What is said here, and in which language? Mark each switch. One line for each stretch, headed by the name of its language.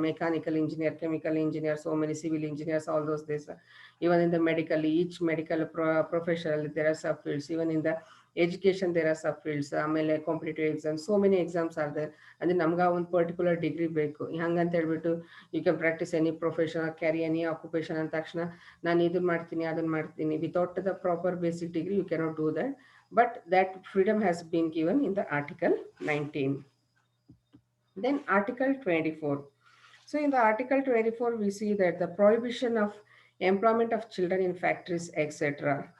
English: Mechanical engineer, chemical engineer, so many civil engineers, all those this. Even in the medical, each medical profession there are subfields. Even in the education there are subfields. ಆಮೇಲೆ competitive exam, so many exams are there.
Kannada: ಅಂದರೆ ನಮ್ಗೆ ಒಂದು particular degree ಬೇಕು. ಹಂಗಂತ ಹೇಳ್ಬಿಟ್ಟು
English: you can practise any profession, carry any occupation
Kannada: ಅಂದ ತಕ್ಷಣ ನಾನು ಇದನ್ನು ಮಾಡ್ತೀನಿ ಅದನ್ನು ಮಾಡ್ತೀನಿ
English: Without the proper basic degree you cannot do that. But that freedom has been given in the article 19. Then Article 24. So in the Article 24, we see that the prohibition of employment of children in factories, etc.